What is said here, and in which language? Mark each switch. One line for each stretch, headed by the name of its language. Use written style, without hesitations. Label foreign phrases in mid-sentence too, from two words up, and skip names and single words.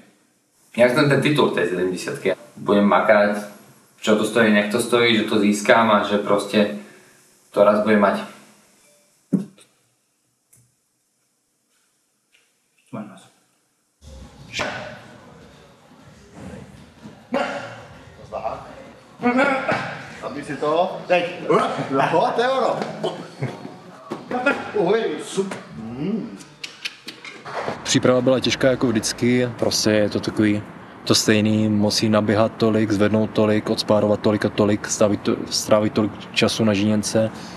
Slovak: Ja chcem ten titul tej 70-ky. Budem makať, čo to stojí, nech to stojí, že to získam a že proste to raz budem mať. Aby si to,
Czech: teď, a to je ono. Příprava byla těžká jako vždycky, prostě je to takový to stejný, musí naběhat tolik, zvednout tolik, odspárovat tolik a tolik, strávit tolik času na žíněnce.